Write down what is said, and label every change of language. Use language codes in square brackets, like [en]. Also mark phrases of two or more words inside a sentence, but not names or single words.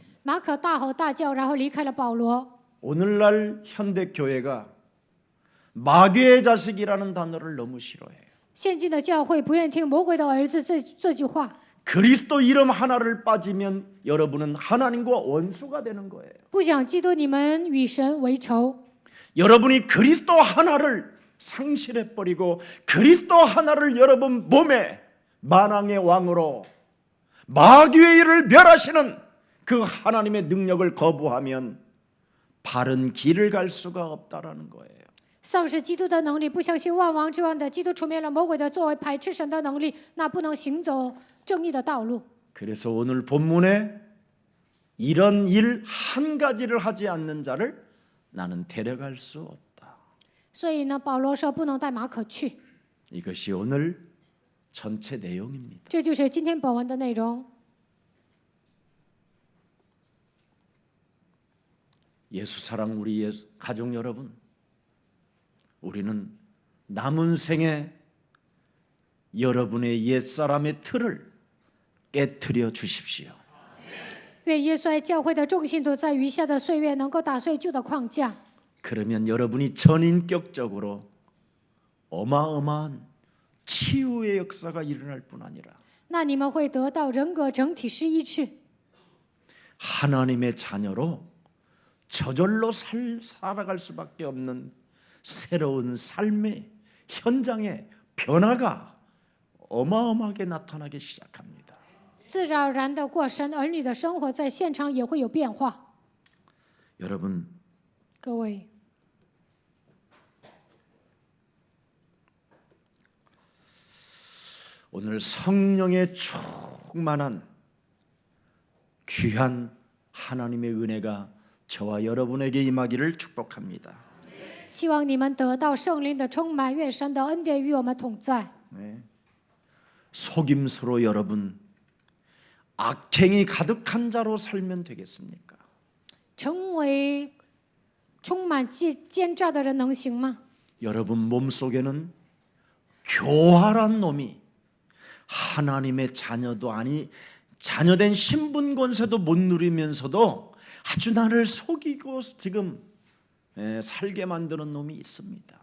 [zh] 马可大吼大叫，然后离开了保罗。 [ko] 오늘날 현대 교회가 마귀의 자식이라는 단어를 너무 싫어해요. [zh] 现今的教会不愿意听魔鬼的儿子这句话， [ko] 그리스도 이름 하나를 빠지면 여러분은 하나님과 원수가 되는 거예요. [zh] 不讲基督，你们与神为仇。 [ko] 여러분이 그리스도 하나를 상실해 버리고 그리스도 하나를 여러분 몸에 만왕의 왕으로 마귀의 일을 멸하시는 그 하나님의 능력을 거부하면 바른 길을 갈 수가 없다라는 거예요. [zh] 丧失基督的能力，不相信万王之王的基督出灭了魔鬼的作为，排斥神的能力，那不能行走正义的道路。 [ko] 그래서 오늘 본문에 이런 일 한 가지를 하지 않는 자를 나는 데려갈 수 없다. [zh] 所以呢，保罗说不能带马可去， [ko] 이것이 오늘 전체 내용입니다. [zh] 这就是今天本文的内容。 [ko] 예수 사랑 우리 가족 여러분, 우리는 남은 생에 여러분의 옛사람의 틀을 깨트려 주십시오. [zh] 愿耶稣爱教会的众信徒在余下的岁月能够打碎旧的框架， [ko] 그러면 여러분이 전인격적으로 어마어마한 치유의 역사가 일어날 뿐 아니라 [zh] 那你们会得到人格整体是医治， [ko] 하나님의 자녀로 저절로 살아갈 수밖에 없는 새로운 삶의 현장의 변화가 어마어마하게 나타나기 시작합니다. [zh] 自然而然的过神儿女的生活，在现场也会有变化。 [ko] 여러분, [zh] 各位， [ko] 오늘 성령의 충만한 귀한 하나님의 은혜가 저와 여러분에게 임하기를 축복합니다. [zh] 希望你们得到圣灵的充满，愿神的恩典与我们同在。 [ko] 네. 속임수로 여러분 악행이 가득한 자로 살면 되겠습니까? [zh] 成为充满奸诈的人能行吗？ [ko] 여러분 몸속에는 교활한 놈이 하나님의 자녀도 아니 자녀된 신분 권세도 못 누리면서도 아주 나를 속이고 지금 살게 만드는 놈이 있습니다.